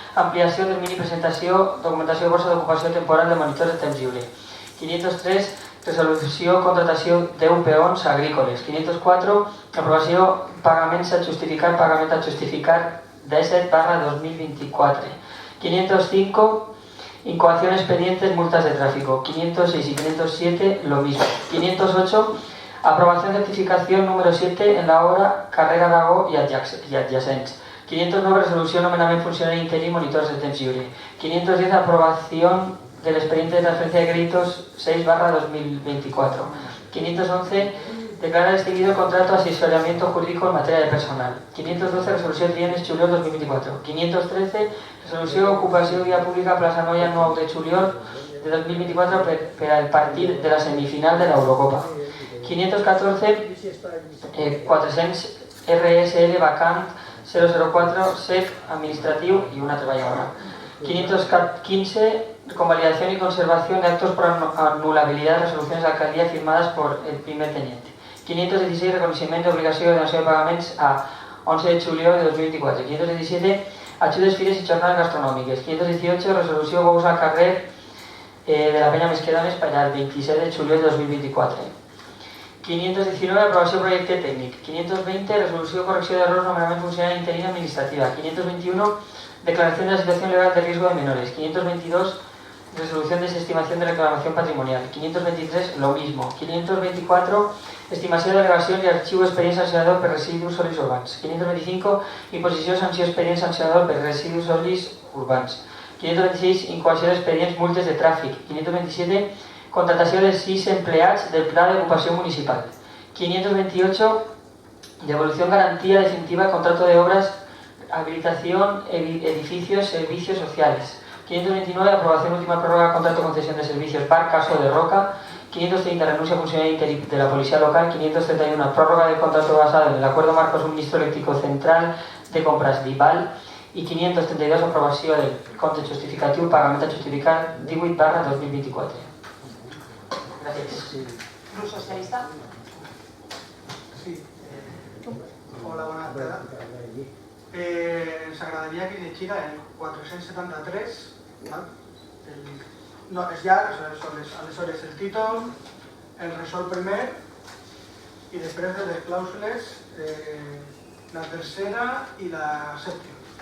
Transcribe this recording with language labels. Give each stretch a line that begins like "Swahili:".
Catalan: Ampliació termini presentació documentació de borsa d'ocupació temporal de monitors de temps lliure. 503. Resolució contratació 10 peons agrícoles. 504. Aprovació pagaments a justificar 17/2024. 505.
Spanish: Incoación expedientes multas de tráfico. 506 y 507 lo mismo. 508. Aprobación de certificación número 7 en la obra Carrera Aragó y adyacents. 509.
Catalan: Resolució nomenament funcionari interí y monitors de temps lliure. 510.
Spanish: Aprobación del expediente de transferencia de créditos 6/2024. 511. Declarar extinguido el contrato de asesoramiento jurídico en materia de personal. 512.
Catalan: Resolució triennis juliol 2024. 513. Resolució ocupació via pública plaça Noia 9 de juliol de 2024 per al partit de la semifinal de l'Eurocopa. 514. 400 RSL vacant 004 SEC administratiu y una treballadora. 515.
Spanish: Convalidación y conservación de actos por anulabilidad de resoluciones de alcaldía firmadas por el primer teniente. 516.
Catalan: Reconocimiento de obligació de donació de pagaments a 11 de juliol de 2024. 517. Ajudes, fires y jornades gastronòmiques. 518. Resolució bous al carrer de la Penya Mesquedones per al 27 de juliol de 2024. 519. Aprovació projecte tècnic. 520. Resolució correcció d'errors nomenament funcionari interí administrativa. 521.
Spanish: Declaración de la situación legal de riesgo de menores. 522. Resolución de desestimación de reclamación patrimonial. 523. Lo mismo. 524.
Catalan: Estimació de delegación y arxiu expedient sancionador per residus sòlids urbans. 525. Imposició sanció expedient sancionador per residus sòlids urbans. 526. Incoació d'expedients multes de tràfic. 527. Contratació de 6 empleats del Pla d'Ocupació Municipal. 528.
Spanish: Devolución garantía definitiva de contrato de obras, habilitación, edificios, servicios sociales. 529. Aprobación última prórroga contrato concesión de servicios Bar Caso de Roca. 530. Renuncia funcionaria de la Policía Local. 531. Prórroga de contrato basado en el Acuerdo Marco Suministro Eléctrico Central de Compras d'Ival. Y 532.
Catalan: Aprovació del compte justificatiu pagament a justificar 18/2024. Gràcies. Grup Socialista. Sí. Hola, bona tarda. Ens agradaria que llegida el 473, ¿vale? No, és llarg, aleshores el títol, el resol primer i després de les clàusules, la tercera i la sèptima.